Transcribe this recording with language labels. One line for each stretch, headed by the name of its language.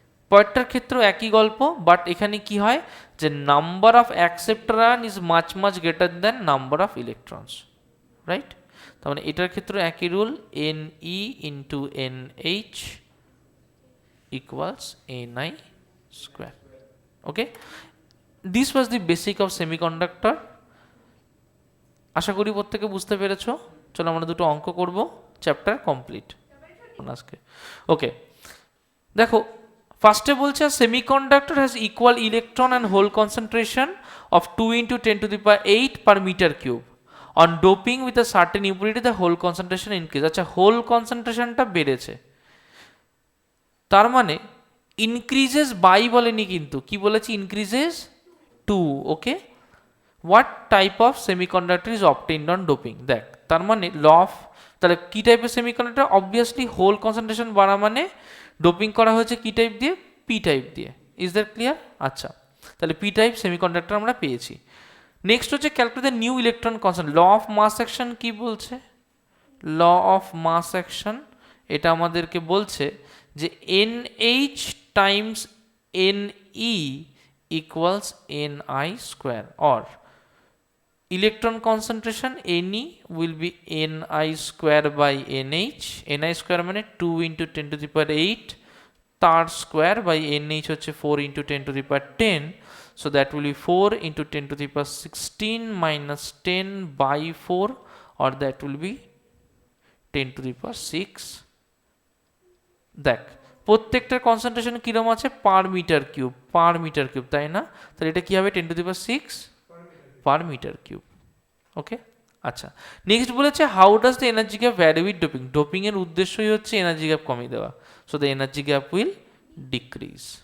Bangla: পয়েন্টটার ক্ষেত্রেও একই গল্প, বাট এখানে কি হয় যে number of acceptor ion is much much greater than number of electrons, right? তার মানে এটার ক্ষেত্রে একই rule, Ne into NH
English: equals Ni square. Okay, this was the basic of semiconductor.
Bangla: আশা করি প্রত্যেকে বুঝতে পেরেছো। চলো আমরা দুটো অঙ্ক করব, চ্যাপ্টার কমপ্লিট আজকে। ওকে, দেখো ফার্স্টে বলছে semiconductor has equal electron and whole concentration of 2 × 10⁸ per meter cube.
English: On doping with a certain impurity the whole concentration increase.
Bangla: আচ্ছা, হোল কনসেন্ট্রেশনটা বেড়েছে, তার মানে ইনক্রিজেস বাই বলেনি কিন্তু, কি বলেছি, increases two. Okay, what type of semiconductor is obtained on doping. দেখ তার মানে ল অফ, তাহলে কি টাইপের সেমিকন্ডাক্টর, অবভিয়াসলি হোল কনসেন্ট্রেশন বাড়া মানে ডোপিং করা হয়েছে কি টাইপ দিয়ে, পি টাইপ দিয়ে। Is that clear? আচ্ছা, তাহলে পি টাইপ সেমিকন্ডাক্টর আমরা পেয়েছি। নেক্সট হচ্ছে calculate the new electron consent. Law of mass action কি বলছে? ল অফ মাস অ্যাকশন এটা আমাদেরকে বলছে যে NH Times NE
English: equals Ni square, or electron concentration Ne will be Ni square by NH.
Bangla: Ni square মানে 2 × 10⁸, তার square by NH হচ্ছে 4 × 10⁻10,
English: so that will be 4 × 10⁻16 minus 10 by 4, or that will be 10⁶।
Bangla: দেখ প্রত্যেকটার concentration কিরম আছে, per metre cube, per metre cube, তাই না? তাহলে এটা কি হবে, 10⁶ পার মিটার কিউব। ওকে, আচ্ছা, নেক্সট বলেছে how does the energy gap vary with doping. Doping এর উদ্দেশ্যই হচ্ছে এনার্জি গ্যাপ কমিয়ে দেওয়া, so the energy gap will decrease.